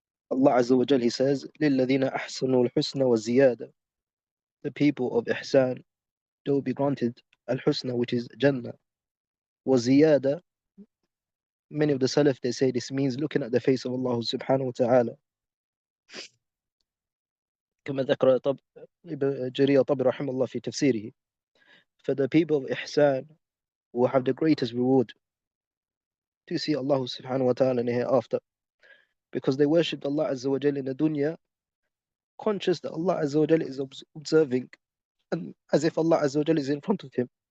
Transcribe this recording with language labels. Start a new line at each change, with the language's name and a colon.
English: Allah Azza wa Jal, He says,
Arabic: لِلَّذِينَ أَحْسَنُوا الْحُسْنَ وَالزِّيَادَةِ.
English: The people of Ihsan, they will be granted Al-Husna, which is Jannah. وَزِيَادَةِ, many of the Salaf, they say this means looking at the face of Allah subhanahu wa ta'ala.
Arabic: كما ذكر ابن جرير طبري رحمه الله في تفسيره.
English: For the people of Ihsan will have the greatest reward to see Allah subhanahu wa ta'ala in the hereafter, because they worshipped Allah Azza wa Jal in the dunya, conscious that Allah Azza wa Jal is observing, and as if Allah Azza wa Jal is in front of him.